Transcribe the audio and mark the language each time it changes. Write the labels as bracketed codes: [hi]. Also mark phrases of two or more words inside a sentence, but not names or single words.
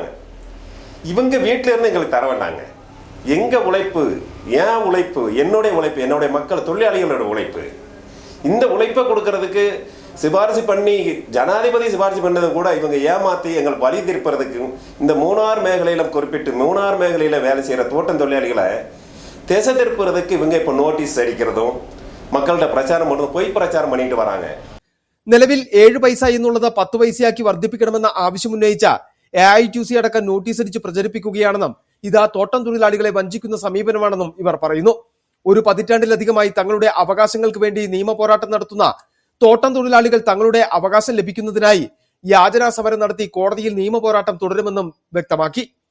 [ta] இவங்க வீட்டிலேருந்து எங்களுக்கு தர வேண்டாங்க. எங்கள் உழைப்பு, ஏன் உழைப்பு, என்னுடைய உழைப்பு, என்னுடைய மக்கள் தொழிலாளிகளோட உழைப்பு, இந்த உழைப்பை கொடுக்கறதுக்கு சிபாரிசு பண்ணி ஜனாதிபதி சிபாரிசு பண்ணதை கூட இவங்க ஏமாற்றி எங்கள் பலி திருப்பறதுக்கும் இந்த மூணார் மேഖലയിലും குறிப்பிட்டு மூணார் மேഖലയിൽ வேலை செய்கிற தோட்டம் தொழிலாளிகளை திசை திருப்புறதுக்கு இவங்க இப்போ நோட்டீஸ் அடிக்கிறதும் மக்கள்கிட்ட பிரச்சாரம் பண்ணுறதும் பொய் பிரச்சாരം பண்ணிட்டு வராங்க. [ml] നിലവിൽ 7 പൈസ എന്നുള്ളത് 10 പൈസയാക്കി വർദ്ധിപ്പിക്കണമെന്ന ആവശ്യമുന്നയിച്ച AITUC അടക്കം നോട്ടീസ് അടിച്ച് പ്രചരിപ്പിക്കുകയാണെന്നും ഇത് തോട്ടം തൊഴിലാളികളെ വഞ്ചിക്കുന്ന സമീപനമാണെന്നും ഇവർ പറയുന്നു. 1 പതിറ്റാണ്ടിലധികമായി തങ്ങളുടെ അവകാശങ്ങൾക്ക് വേണ്ടി നിയമ പോരാട്ടം നടത്തുന്ന തോട്ടം തൊഴിലാളികൾ തങ്ങളുടെ അവകാശം ലഭിക്കുന്നതിനായി യാചനാ സമരം നടത്തി കോടതിയിൽ നിയമ പോരാട്ടം തുടരുമെന്നും വ്യക്തമാക്കി.